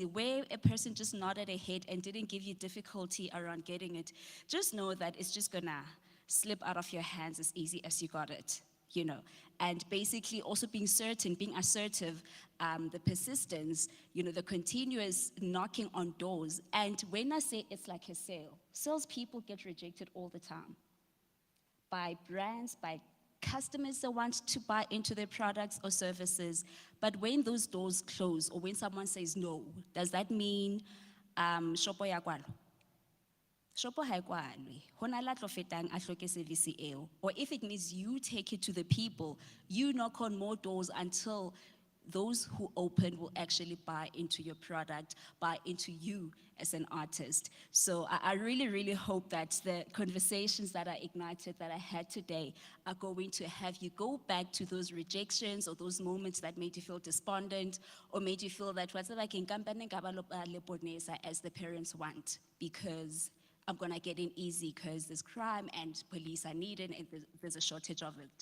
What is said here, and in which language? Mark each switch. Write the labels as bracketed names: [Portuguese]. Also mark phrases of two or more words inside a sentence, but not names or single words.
[English] Where a person just nodded a head and didn't give you difficulty around getting it, just know that it's just gonna slip out of your hands as easy as you got it, And basically also being certain, being assertive, the persistence, the continuous knocking on doors. And when I say it's like a sale, salespeople get rejected all the time by brands, by customers that want to buy into their products or services. But when those doors close, or when someone says no, does that mean [Southern Sotho] shopo ya kwalo? Shopo ha e kwalwe. Ho na le a tlo fetang a hloke service eo. [English] Or if it means you take it to the people, you knock on more doors until those who open will actually buy into your product, buy into you as an artist. So I really, really hope that the conversations that I ignited, that I had today, are going to have you go back to those rejections or those moments that made you feel despondent, or made you feel that whatever can as the parents want, because I'm gonna get in easy because there's crime and police are needed and there's a shortage of it.